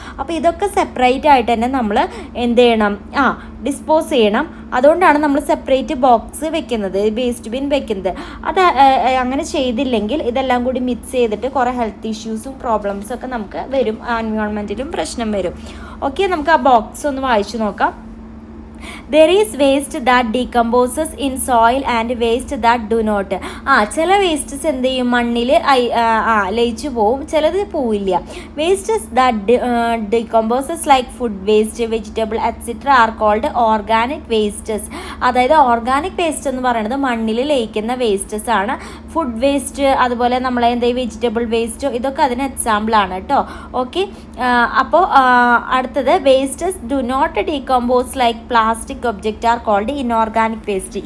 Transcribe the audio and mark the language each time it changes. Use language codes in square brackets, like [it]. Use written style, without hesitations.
[ml] അപ്പോൾ ഇതൊക്കെ സെപ്പറേറ്റ് ആയിട്ട് തന്നെ നമ്മൾ എന്ത് ചെയ്യണം? ഡിസ്പോസ് ചെയ്യണം. അതുകൊണ്ടാണ് നമ്മൾ സെപ്പറേറ്റ് ബോക്സ് വെക്കുന്നത്, വേസ്റ്റ് ബിൻ വെക്കുന്നത്. അത് അങ്ങനെ ചെയ്തില്ലെങ്കിൽ ഇതെല്ലാം കൂടി മിക്സ് ചെയ്തിട്ട് കുറേ ഹെൽത്ത് ഇഷ്യൂസും പ്രോബ്ലംസും ഒക്കെ നമുക്ക് വരും, എൻവയോൺമെൻറ്റിലും പ്രശ്നം വരും. ഓക്കെ, നമുക്ക് ആ ബോക്സ് ഒന്ന് വായിച്ചു നോക്കാം. [en] There is waste that decomposes in soil and waste that do not. [ml] ചില വേസ്റ്റസ് എന്ത് ചെയ്യും? മണ്ണിൽ ലയിച്ചു പോവും, ചിലത് പോവില്ല. [en] Wastes that decomposes like food waste, vegetable etc. are called organic wastes. [ml] അതായത് ഓർഗാനിക് വേസ്റ്റ് എന്ന് പറയുന്നത് മണ്ണിൽ ലയിക്കുന്ന വേസ്റ്റസ് ആണ്. ഫുഡ് വേസ്റ്റ്, അതുപോലെ നമ്മളെ എന്തെങ്കിലും വെജിറ്റബിൾ വേസ്റ്റോ, ഇതൊക്കെ അതിന് എക്സാമ്പിൾ ആണ് കേട്ടോ. ഓക്കെ, അപ്പോൾ അടുത്തത് [en] Wastes do not decompose like plastic object are called inorganic waste.